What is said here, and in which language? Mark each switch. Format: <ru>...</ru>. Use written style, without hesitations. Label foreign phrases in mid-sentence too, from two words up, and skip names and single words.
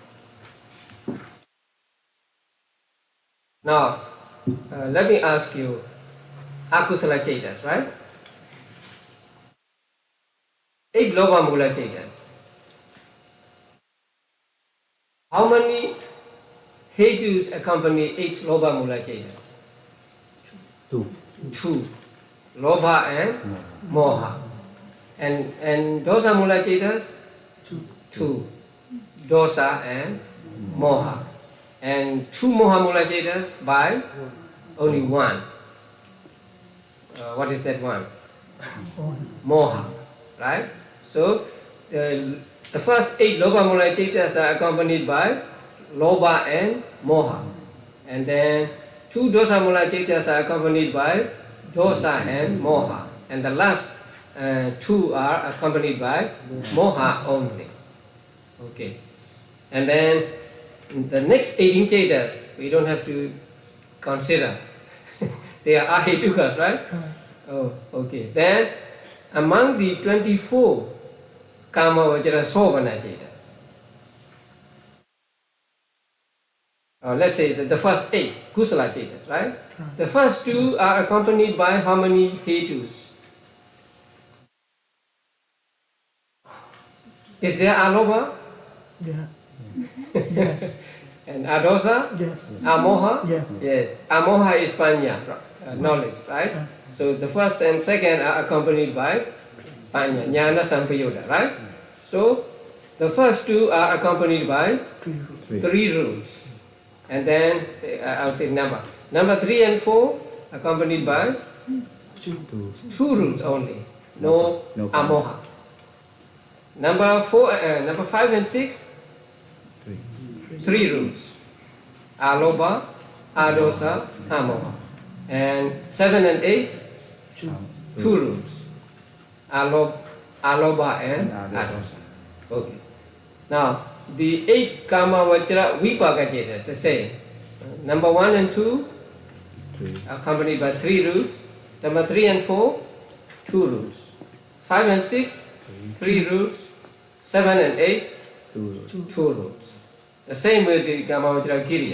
<en>Now, let me ask you,</en> <pi>akusala cetas,</pi> <en>right? 8</en> <pi>loba mula cetas.</pi> <en>How many hetus accompany 8</en> <pi>loba mula cetas?</pi> <en>2. Lobha and moha. And</en> <pi>dosa mula cetas?</pi> <en>2. Dosa and moha. And 2</en> <pi>moha mula cetas</pi> <en>by only 1. What is that one? Moha, right? So the first 8</en> <pi>lobha mula cetas</pi> <en>are accompanied by lobha and moha. And then 2</en> <pi>dosa mula cetas</pi> <en>are accompanied by dosa and moha. And the last 2 are accompanied by moha only. Okay. And then the next 18 cetas, we don't have to consider. They are ahetukas, right? Oh, okay. Then among the 24</en> <pi>kama vajra sobhana cetas,</pi> <en>let's say the first 8</en> <pi>kusala cetas,</pi> <en>right? The first 2 are accompanied by how many hetus? Is there alobha? Yeah. Yes. And adosa? Yes. Amoha? Yes. Yes. Amoha is panya, knowledge, right? So the first and second are accompanied by panya,</en> <pi>jnana sampayoga,</pi> <en>right? So the first 2 are accompanied by 3 rules. And then I'll say number. Number 3 and 4 accompanied by 2 rules only. No amoha. Number 5 and 6, 3 rules. Alobha, adosa, amoha. And 7 and 8, 2 rules. Alobha and adosa. Okay. Now the 8</en> <pi>kama vajra vipaka cetas,</pi> <en>the same. Number 1 and 2, accompanied by 3 roots. Number 3 and 4, 2 roots. 5 and 6, 3 roots. 7 and 8, 2 roots. The same with the</en> <pi>Kamavajra Giriya.</pi>